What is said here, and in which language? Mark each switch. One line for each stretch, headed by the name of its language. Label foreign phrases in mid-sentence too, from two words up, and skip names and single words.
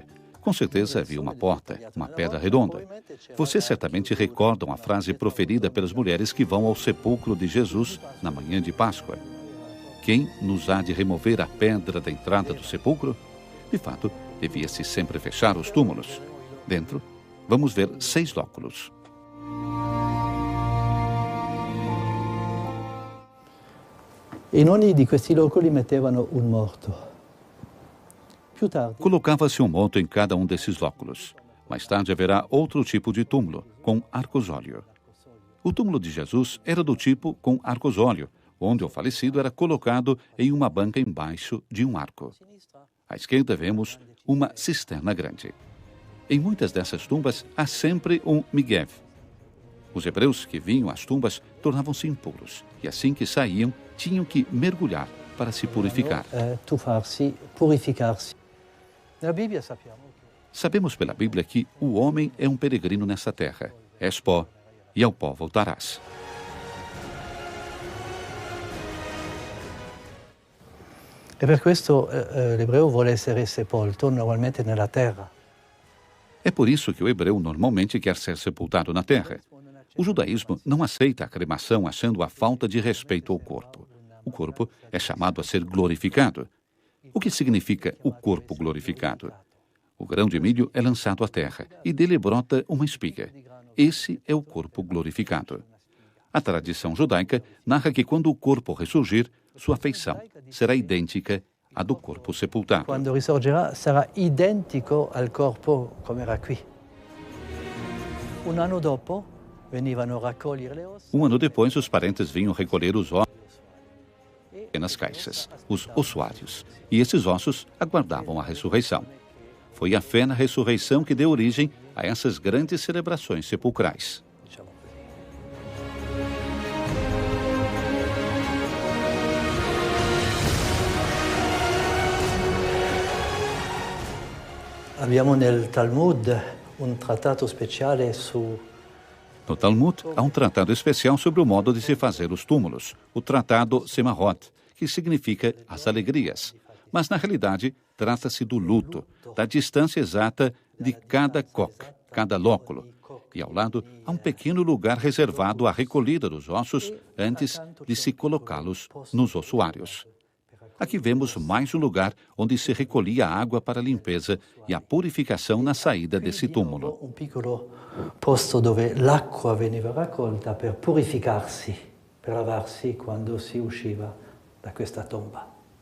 Portuguese: Com certeza havia uma porta, uma pedra redonda. Vocês certamente recordam a frase proferida pelas mulheres que vão ao sepulcro de Jesus na manhã de Páscoa. Quem nos há de remover a pedra da entrada do sepulcro? De fato, devia-se sempre fechar os túmulos. Dentro, vamos ver 6 lóculos.
Italian: In ogni di questi loculi mettevano un morto. Più tardi,
Portuguese: colocava-se um morto em cada um desses lóculos. Mais tarde haverá outro tipo de túmulo, com arcosóleo. O túmulo de Jesus era do tipo com arcosóleo, onde o falecido era colocado em uma banca embaixo de um arco. À esquerda vemos uma cisterna grande. Em muitas dessas tumbas há sempre um migev. Os hebreus que vinham às tumbas tornavam-se impuros, e assim que saíam, tinham que mergulhar para se purificar. Tuffarsi, purificar-se. Na Bíblia sabemos pela Bíblia que o homem é um peregrino nessa terra. És pó, e ao pó voltarás.
Italian: E per questo l'ebreo vuole essere sepolto normalmente nella terra.
Portuguese: É por isso que o hebreu normalmente quer ser sepultado na terra. O judaísmo não aceita a cremação achando a falta de respeito ao corpo. O corpo é chamado a ser glorificado. O que significa o corpo glorificado? O grão de milho é lançado à terra e dele brota uma espiga. Esse é o corpo glorificado. A tradição judaica narra que quando o corpo ressurgir, sua feição será idêntica à do corpo sepultado.
Italian: Quando risorgerà sarà identico al corpo come era qui. Un anno dopo venivano a raccogliere le ossa.
Portuguese: Um ano depois, os parentes vinham recolher os ossos nas caixas, os ossuários, e esses ossos aguardavam a ressurreição. Foi a fé na ressurreição que deu origem a essas grandes celebrações sepulcrais.
Italian: Abbiamo nel Talmud un trattato speciale su...
Portuguese: No Talmud, há um tratado especial sobre o modo de se fazer os túmulos, o Tratado Semahot, que significa as alegrias. Mas, na realidade, trata-se do luto, da distância exata de cada coque, cada lóculo. E ao lado, há um pequeno lugar reservado à recolhida dos ossos antes de se colocá-los nos ossuários. Aqui vemos mais um lugar onde se recolhia a água para a limpeza e a purificação na saída desse túmulo.
Italian: Un piccolo posto dove l'acqua veniva raccolta per purificarsi, per lavarsi quando si usciva da questa tomba.